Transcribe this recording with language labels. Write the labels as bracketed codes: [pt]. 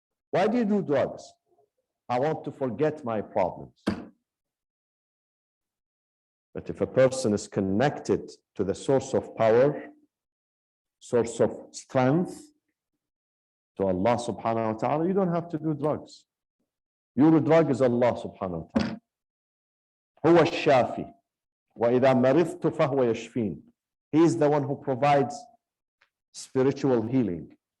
[en] Why do you do drugs? I want to forget my problems. But if a person is connected to the source of power, source of strength, to Allah subhanahu wa ta'ala, you don't have to do drugs. Your drug is Allah subhanahu wa ta'ala. [ar] هو الشافي وإذا مرضت فهو يشفين. [en] He is the one who provides spiritual healing.